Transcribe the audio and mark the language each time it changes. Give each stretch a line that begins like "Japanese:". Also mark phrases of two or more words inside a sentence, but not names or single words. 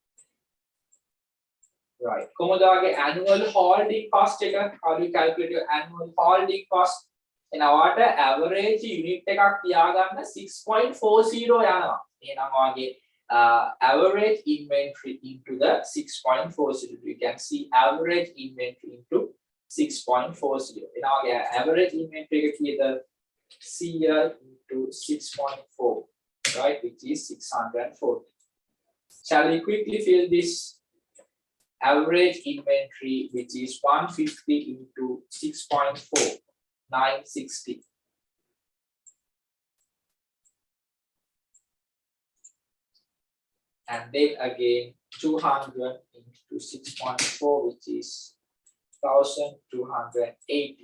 English: Right. Komoda's annual holding cost. How do you calculate your annual holding cost? In our average unit
Sinhala: එක තියාගන්න
English: 6.40 යනවා.
Sinhala: එහෙනම් ඔයගේ
English: average inventory into the 6.40. You can see average inventory into 6.40. In our average inventory
Sinhala: එක කීයද?
English: 100 into 6.4, right, which is 640. Shall we quickly fill this average inventory, which is 150 into 6.4, 960. And then again 200 into 6.4, which is 1280.